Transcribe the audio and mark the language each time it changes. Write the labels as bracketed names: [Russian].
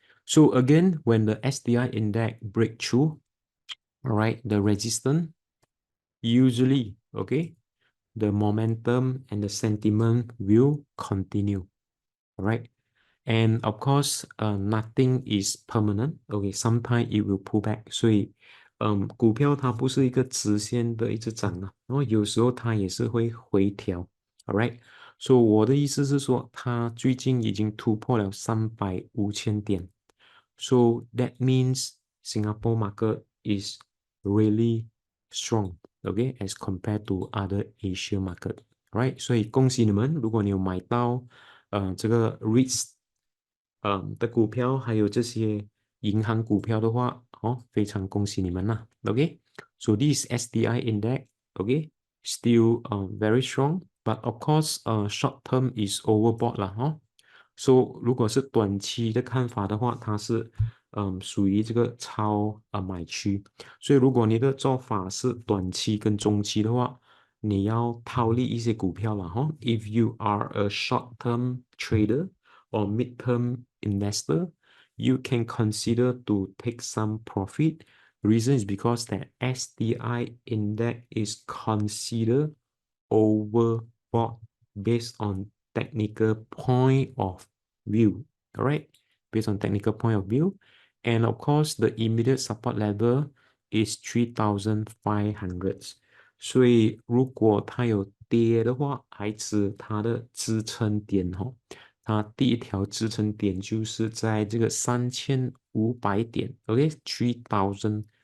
[English] So again, when the SDI index break through, all right, the resistance, usually, okay, the momentum and the sentiment will continue, all right? And of course, nothing is permanent. Okay, sometimes it will pull back. [Chinese] 所以，股票它不是一个直线的一直涨啊，然后有时候它也是会回调。 All right，所以我的意思是说，它最近已经突破了300、5000点。 [English] So that means Singapore market is really strong. Okay, as compared to other Asia market. [Chinese] Right，所以恭喜你们，如果你有买到。这个 REITs 的股票，还有这些银行股票的话，哦，非常恭喜你们啦。 [English] OK，so this SDI index, OK, still very strong, but of course, short term is overbought 啦，哈。 [Chinese] So 如果是短期的看法的话，它是属于这个超买区，所以如果你的做法是短期跟中期的话，你要套利一些股票了哈。 [English] If you are a short-term trader or mid-term investor, you can consider to take some profit. Reason is because the SDI index is considered overbought based on technical point of view. All right, based on technical point of view, and of course the immediate support level is 3,500. [Chinese] 所以如果它有跌的话，还指它的支撑点哦。它第一条支撑点就是在这个3500点 ，OK，3500。